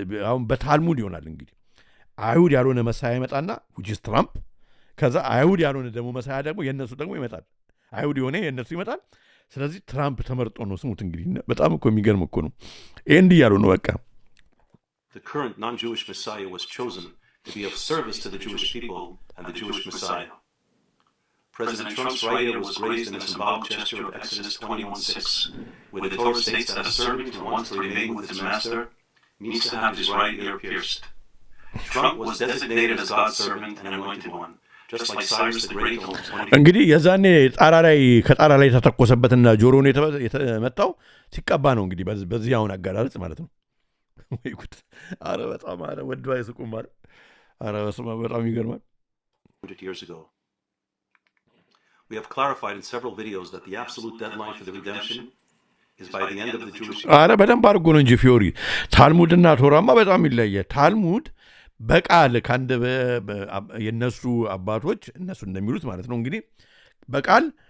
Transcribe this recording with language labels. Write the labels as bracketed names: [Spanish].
[Amharic] አሁን በታልሙድ ይሆናል እንግዲህ አይሁድ ያልሆነ መሳያ ይመጣና [English] which is [Amharic] ትራምፕ፣ ከዛ አይሁድ ያልሆነ ደግሞ መሳያ ደግሞ የነሱ ደግሞ ይመጣል። አይሁድ የሆነ የነሱ ይመጣል። ስለዚህ ትራምፕ ተመርጦ ነው። ስሙት እንግዲህ በጣም እኮ የሚገርም እኮ ነው። ይሄ እንዲህ ያሉ ነው በቃ [English] The current non-Jewish Messiah was chosen to be of service to the Jewish people and the Jewish Messiah. President Trump's right ear was grazed in a symbolic gesture of Exodus 21:6, where the Torah states that a servant who wants to remain with his master needs to have his right ear pierced. Trump was designated as God's servant and anointed one, just like Cyrus the Great told 20. [Amharic] እንግዲህ የዛኔ ጣራ ላይ ከጣራ ላይ ተተኮሰበትና ጆሮውን የተመታው ሲቀባ ነው። እንግዲህ በዚህ አሁን አገላለጽ ማለት ነው። ወይ ጉድ! አረ በጣም አረ ወዶ አይስቁም ማለት አረ በጣም ይገርማል። [English] 100 years ago. We have clarified in several videos that the absolute deadline for the redemption is by the end of the Jewish. [Amharic] አረ በደንብ አድርጎ ነው እንጂ ፊዮሪ ታልሙድና ቶራማ በጣም ይለያል። ታልሙድ በቃል ካንደ የነሱ አባቶች እነሱ እንደሚሉት ማለት ነው እንግዲህ በቃል